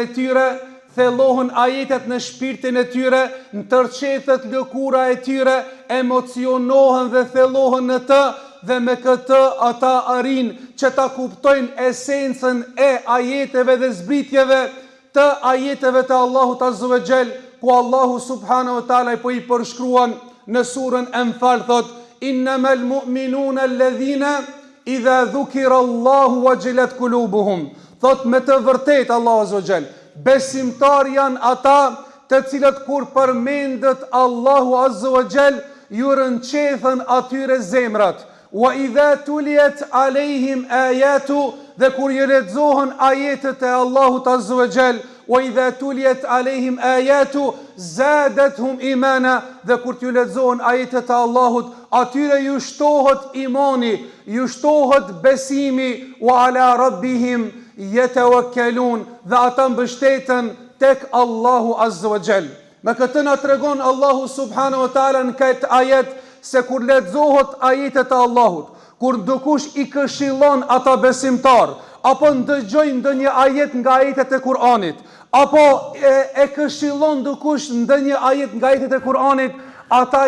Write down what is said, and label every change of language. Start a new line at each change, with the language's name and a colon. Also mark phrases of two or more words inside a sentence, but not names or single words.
Albanian: tyre, thellohen ajetet në shpirtin e tyre, ndërqethet lëkura e tyre, emocionohen dhe thellohen në të, dhe me këtë ata arrin që ta kuptojnë esencën e ajeteve dhe zbritjeve të ajeteve të Allahut
Arabic: عز وجل,
Albanian: ku Allahu
Arabic: سبحانه وتعالى
Albanian: po i përshkruan në surën Anfal, thot:
Arabic: "إنما المؤمنون الذين إذا ذكر الله وجلت قلوبهم."
Albanian: Thot me të vërtetë Allahu
Arabic: عز وجل,
Albanian: besimtar janë ata të cilët kur përmendet Allahu
Arabic: عز وجل
Albanian: ju rënqethen atyre zemrat.
Arabic: وإذا تليت عليهم آياته,
Albanian: dhe kur i lexohen ajetet e Allahut
Arabic: عز وجل, وإذا تليت عليهم آياته زادتهم إيمانا,
Albanian: dhe kur t'ju lexohen ajetet e Allahut, atyre ju shtohet imani, ju shtohet besimi,
Arabic: وعلى ربهم يتوكلون,
Albanian: dhe ata mbështeten tek Allahu
Arabic: عز وجل.
Albanian: Me këtë na tregon Allahu
Arabic: سبحانه وتعالى
Albanian: në këtë ajet se kur lexohet ajetet e Allahut, kur dikush i këshillon ata besimtar, apo ndëgjojnë ndonjë ajet nga ajetet e Kur'anit, apo e këshillon dikush ndonjë ajet nga ajetet e Kur'anit, ata